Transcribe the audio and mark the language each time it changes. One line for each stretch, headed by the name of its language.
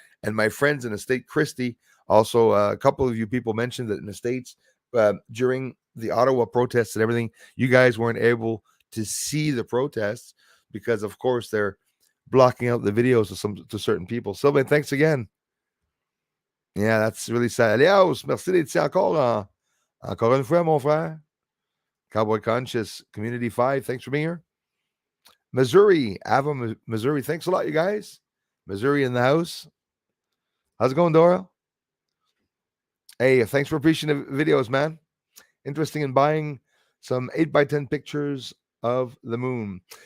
English: And my friends in the state, Christie, also a couple of you people mentioned that in the States, during the Ottawa protests and everything, you guys weren't able to see the protests because, of course, they're blocking out the videos to certain people. Sylvain, thanks again. Yeah, that's really sad.
French: Alios, merci d'être ici encore une fois, mon frère.
English: Cowboy Conscious, Community 5, thanks for being here. Missouri, Ava, Missouri, thanks a lot, you guys. Missouri in the house. How's it going, Dora? Hey, thanks for appreciating the videos, man. Interesting in buying some 8x10 pictures of the moon.